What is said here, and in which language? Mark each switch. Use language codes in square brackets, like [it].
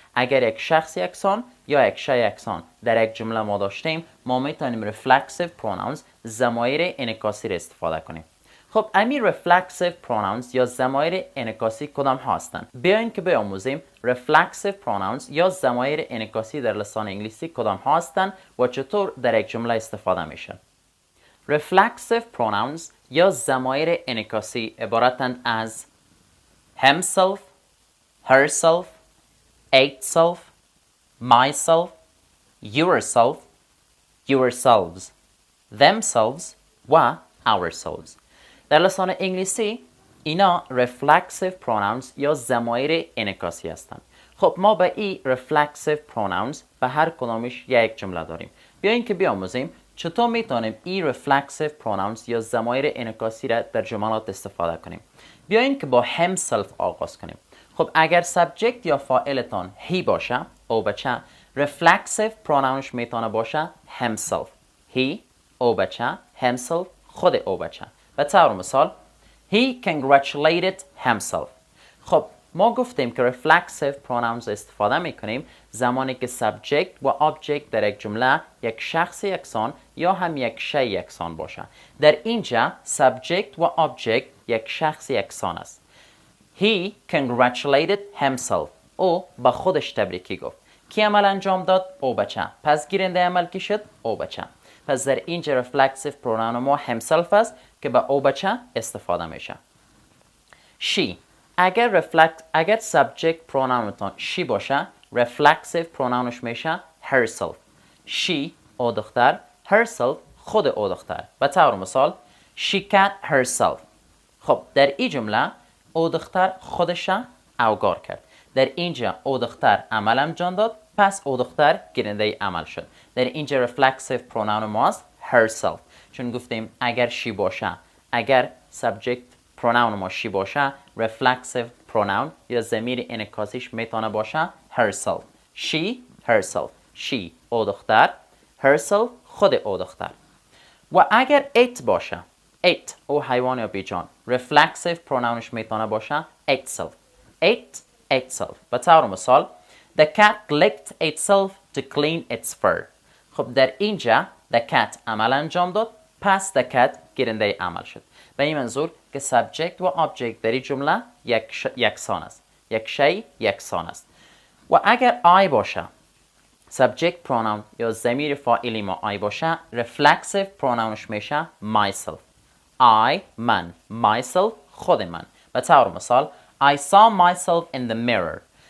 [fa] اگر یک شخص یکسان یا یک شی یکسان در یک جمله ما داشتیم ما میتونیم reflexive pronouns ضمایر انعکاسی را استفاده کنیم. خب امی reflexive pronouns یا ضمایر انعکاسی کدام هستند؟ بیاین که بیاموزیم reflexive pronouns یا ضمایر انعکاسی در لسان انگلیسی کدام هستند و چطور در یک جمله استفاده میشن. reflexive pronouns یا ضمایر انعکاسی عبارتند از himself, herself, itself, myself, yourself, yourselves, themselves و ourselves. در لسان انگلیسی اینا reflexive pronouns یا ضمایر انعکاسی هستند. خب ما به این reflexive pronouns به هر کدامش یک جمله داریم. بیاین که بیاموزیم چطور میتونیم این reflexive pronouns یا ضمایر انعکاسی را در جملات استفاده کنیم؟ بیاین که با himself آغاز کنیم. خب اگر سابجکت یا فاعلتان هی باشه او بچه، reflexive pronounش میتونه باشه himself. he او بچه، himself خود او بچه. به طور مثال [en] he congratulated himself. [fa] خب ما گفتیم که reflexive pronouns استفاده میکنیم زمانی که subject و object در یک جمله یک شخص یکسان یا هم یک شی یکسان باشه. در اینجا subject و object یک شخص یکسان است. [en] He congratulated himself. [fa] او به خودش تبریکی گفت. کی عمل انجام داد؟ او بچه. پس گیرنده عمل کی شد؟ او بچه. پس در اینجا reflexive pronoun ما himself است که به او بچه استفاده میشه. she اگر subject pronounتان she باشه reflexive pronounش میشه herself. she او دختر، herself خود او دختر. به طور مثال [en] she cut herself. [fa] خب در این جمله او دختر خودش اوگار کرد. در اینجا او دختر عمل انجام داد، پس او دختر گیرنده عمل شد. در اینجا reflexive pronoun ماست herself. چون گفتیم اگر she باشه، اگر subject pronoun ما she باشه reflexive pronoun یا ضمیر انعکاسیش میتونه باشه herself. [en] she herself. [fa] she او دختر، herself خود او دختر. و اگر it باشه، it او حیوان یا بیجان، reflexive pronounش میتونه باشه itself. [en] itself. [fa] به طور مثال [en] the cat licked itself to clean its fur. [fa] خب در اینجا the cat عمل انجام داد، پس the cat گیرنده عمل شد. به این منظور که subject و object در این جمله یکسان است، یک شی یکسان است. و اگر I باشه، subject pronoun یا ضمیر فاعلی ما I باشه reflexive pronounش میشه myself. I من، myself خود من. به طور مثال [en] I saw myself in the mirror.